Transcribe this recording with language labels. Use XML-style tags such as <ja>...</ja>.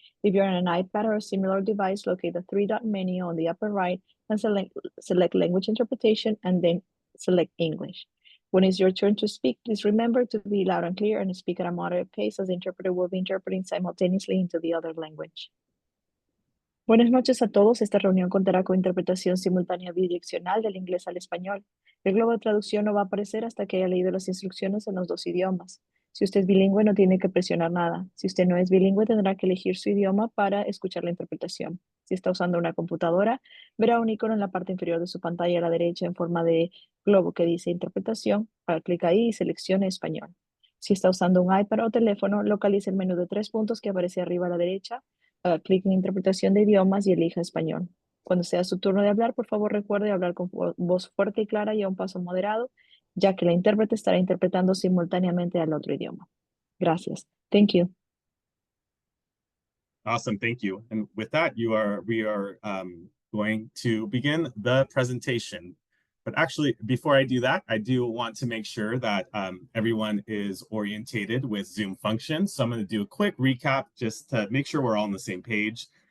<en>If you're on an iPad or a similar device, locate the three-dot menu on the upper right and select language interpretation and then select English. When it's your turn to speak, please remember to be loud and clear and speak at a moderate pace as the interpreter will be interpreting simultaneously into the other language.</en> <es>Buenas noches a todos. Esta reunión contará con interpretación simultánea bidireccional del inglés al español. El globo de traducción no va a aparecer hasta que haya leído las instrucciones en los dos idiomas. Si usted es bilingüe, no tiene que presionar nada. Si usted no es bilingüe, tendrá que elegir su idioma para escuchar la interpretación. Si está usando una computadora, verá un icono en la parte inferior de su pantalla a la derecha en forma de globo que dice interpretación. Haga clic ahí y seleccione español. Si está usando un iPad o teléfono, localice el menú de 3 puntos que aparece arriba a la derecha. Haga clic en interpretación de idiomas y elija español. Cuando sea su turno de hablar, por favor recuerde hablar con voz fuerte y clara y a un paso moderado, ya que la intérprete estará interpretando simultáneamente al otro idioma. Gracias.</es> <en>Thank you. Awesome, thank you. And with that, we are going to begin the presentation. But actually, before I do that, I do want to make sure that everyone is orientated with Zoom functions. So I'm going to do a quick recap just to make sure we're all on the same page.</en>